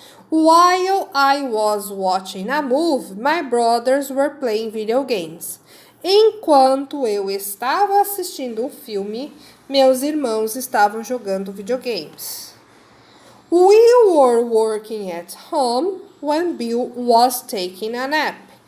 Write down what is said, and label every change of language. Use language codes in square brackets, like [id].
[en] While I was watching a movie, my brothers were playing video games. [pt] Enquanto eu estava assistindo um filme, meus irmãos estavam jogando videogames. [en] We were working at home when Bill was taking a nap.